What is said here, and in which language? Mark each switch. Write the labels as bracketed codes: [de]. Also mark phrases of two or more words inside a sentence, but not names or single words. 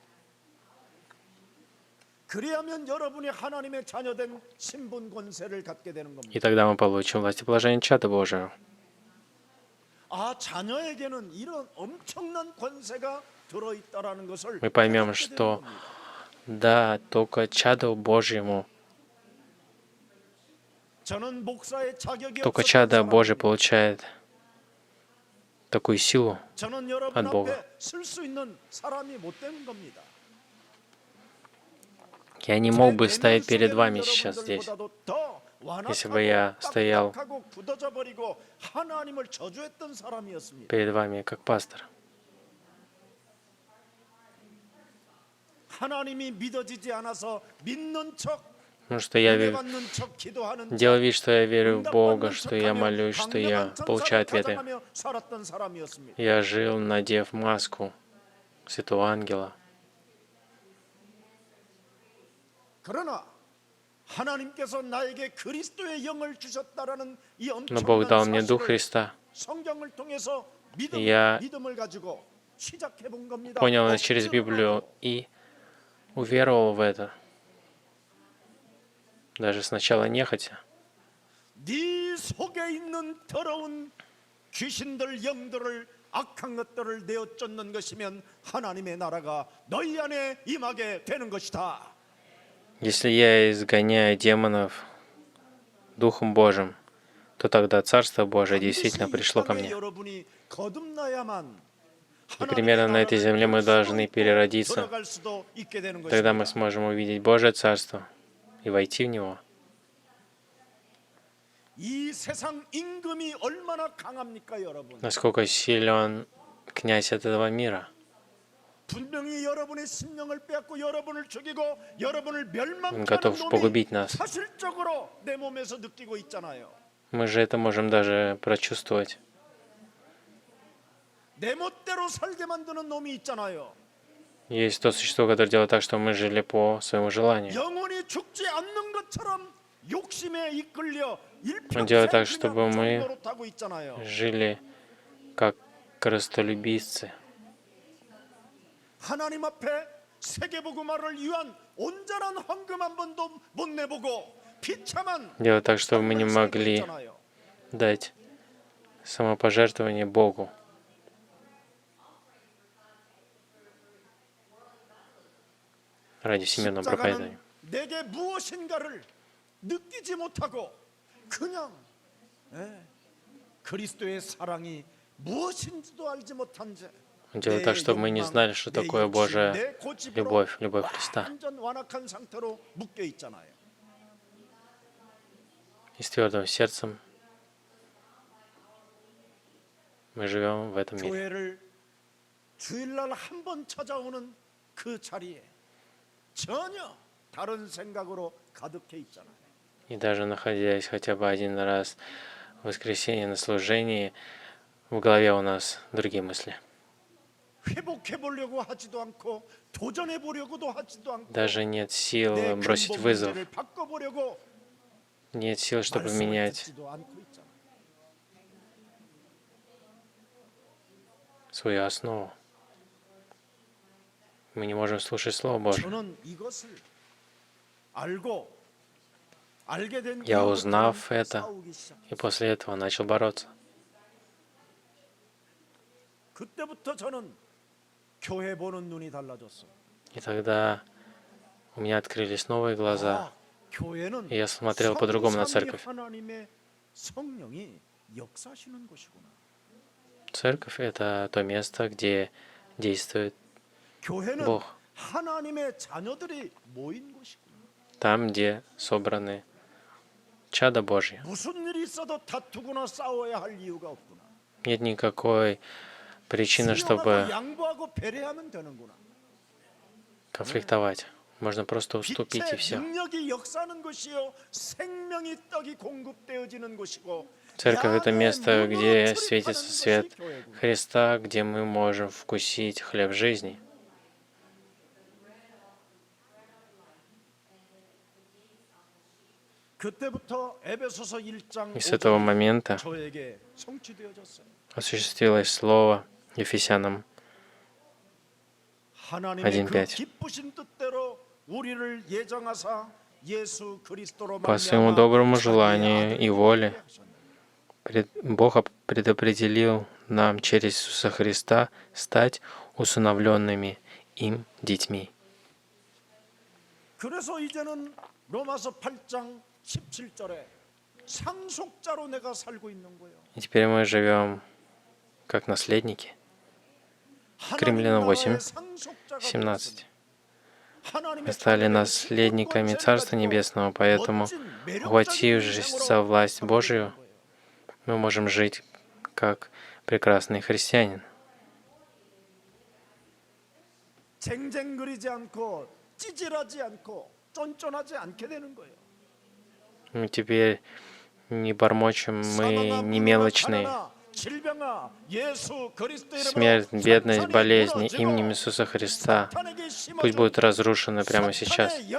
[ko] 그리하면 여러분이 하나님의 자녀된 신분 권세를 갖게 되는 겁니다. [ru] И тогда мы получим власть и положение чада Божьего. [ko] 아, 자녀에게는 이런 엄청난 권세가 들어 있다라는 것을 [ru] Мы поймем, [ko] 깨닫게 되는 [ru] что [ko] 겁니다. [ru] да, только чаду Божьему, [ko] 저는 목사의 자격이 [ru] только [ko] 없었던 [ru] чадо Божье [ko] 사람입니다. [ru] получает такую силу. [ko] 저는 여러분 [ru] от Бога. [ko] 앞에 설 수 있는 사람이 못 되는 겁니다. [ru] Я не мог бы стоять перед вами сейчас здесь, если бы я стоял перед вами как пастор. [ko] 하나님이 믿어지지 않아서 믿는 척, [ru] Потому что я [ko] 받는 척, 기도하는 [ru] делал [ko] 척, [ru] вид, что я верю в Бога, [ko] 응답받는 [ru] что я [ko] 척하며 [ru] молюсь, что я [ko] 강력한 [ru] получаю [ko] 천사를 [ru] ответы. [ko] 가장하며 살았던 사람이었습니다. [ru] Я жил, надев маску святого ангела. [ko] 그러나 하나님께서 나에게 그리스도의 영을 주셨다라는 이 [ru] Но Бог дал [ko] 엄청난 [ru] мне Дух [ko] 사실을 [ru] Христа. [ko] 성경을 통해서 [ru] Я [ko] 믿음을 가지고 시작해 본 겁니다. [ru] Понял это через Библию и уверовал в это. Даже сначала нехотя. [ko] 네 속에 있는 더러운 귀신들, 영들을 악한 것들을 내어 쫓는 것이면 하나님의 나라가 너희 안에 임하게 되는 것이다. [ru] Если я изгоняю демонов Духом Божьим, то тогда Царство Божие действительно пришло ко мне. [ko] 여러분이 거듭나야만 [ru] И примерно на этой земле мы должны переродиться. [ko] 들어갈 수도 있게 되는 [ru] Тогда мы [ko] 것입니다. [ru] сможем увидеть Божье Царство и войти в него. [ko] 이 세상 임금이 얼마나 강합니까, 여러분? [ru] Насколько силен князь этого мира. [ko] 분명히 여러분의 생명을 빼앗고 여러분을 죽이고 여러분을 [ru] Он [ko] 멸망하는 [ru] готов [ko] 놈이 [ru] погубить нас. [ko] 사실적으로 내 몸에서 느끼고 있잖아요. [ru] Мы же это можем даже прочувствовать. [ko] 내 멋대로 살게 만드는 놈이 있잖아요. [ru] Есть то существо, которое делает так, что мы жили по своему желанию. [ko] 영원히 죽지 않는 것처럼 욕심에 이끌려 [ru] Он делает так, [ko] 일평생 [ru] чтобы [ko] 그냥 [ru] мы [ko] 종노릇하고 있잖아요. [ru] жили как корыстолюбивцы. [ko] 하나님 앞에 세계복음화를 위한 온전한 헌금 한 번도 못 내보고 비참한 [ru] Делает так, чтобы мы не [ko] 삶을 살고 [ru] могли [ko] 있잖아요. [ru] дать самопожертвование Богу. Ради всемирного проповедания. [ko] 십자가는 내게 무엇인가를 느끼지 못하고 그냥 그리스도의 사랑이 무엇인지도 알지 못한 채 [ru] Он делает так, чтобы мы не знали, что такое Божья любовь, любовь Христа. [ko] 완전 완악한 상태로 묶여 있잖아요. [ru] И с твердым сердцем мы живем в этом мире. [ko] 교회를 주일날 한 번 찾아오는 그 자리에 전혀 다른 생각으로 가득해 있잖아요. [ru] И даже находясь хотя бы один раз в воскресенье на служении, в голове у нас другие мысли. [ko] 회복해 보려고 하지도 않고 도전해 보려고도 하지도 않고 [ru] Даже нет сил [ko] 내 [ru] бросить [ko] 근본 [ru] вызов. [ko] 문제를 바꿔보려고 [ru] Нет сил, чтобы [ko] 말씀을 [ru] менять [ko] 듣지도 않고 있잖아요. [ru] свою основу. Мы не можем слушать Слово Божье. [ko] 저는 이것을 알게 된 [ru] Я, [ko] 이후부터는 [ru] узнав это, [ko] 싸우기 시작. [ru] и после этого начал бороться. [ko] 그때부터 저는 교회 보는 눈이 달라졌어요. [ru] И тогда у меня открылись новые глаза. [ko] 교회는 [ru] И я смотрел по-другому на церковь. [ko] 하나님의 성령이 역사하시는 곳이구나. [ru] Церковь — это то место, где действует [ko] 교회는 [ru] Бог. [ko] 하나님의 자녀들이 모인 곳이구나. [ru] там, где собраны чада Божьи. [ko] 무슨 일이 있어도 다투거나 싸워야 할 이유가 없구나. [ru] Нет никакой причины, [ko] 수용하고 [ru] чтобы [ko] 양보하고 배려하면 되는구나. [ru] конфликтовать. Можно просто уступить и [ko] 빛의 [ru] все. [ko] 능력이 역사하는 것이요 생명이 떡이 공급되어지는 곳이고 [ru] Церковь — это [ko] 양의 [ru] место, [ko] 문으로 [ru] где [ko] 출입하는 [ru] светится [ko] 것이 [ru] свет [ko] 교회구나. [ru] Христа, где мы можем вкусить хлеб жизни. [ko] 그때부터 에베소서 1장 [ru] И с этого [ko] 5절이 [ru] момента [ko] 저에게 성취되어졌어요. [ru] осуществилось слово Ефесянам [ko] 하나님의 그 [ru] 1:5. [ko] 기쁘신 뜻대로 우리를 예정하사 예수 그리스도로 [ru] По своему доброму желанию и воле Бог предопределил нам через Иисуса Христа стать усыновленными им детьми. [ko] 그래서 이제는 로마서 8장 17절에 상속자로 내가 살고 있는 거예요. [ru] И теперь мы живем как наследники. Римлянам 8:17. Мы стали наследниками Царства Небесного, поэтому, ухватившись за власть Божию, мы можем жить как прекрасный христианин. [ko] 쟁쟁거리지 않고 찌질하지 않고 쫀쫀하지 않게 되는 거예요. [ru] Мы теперь не бормочем, мы не мелочные. Смерть, бедность, болезни именем Иисуса Христа пусть будут разрушены прямо сейчас.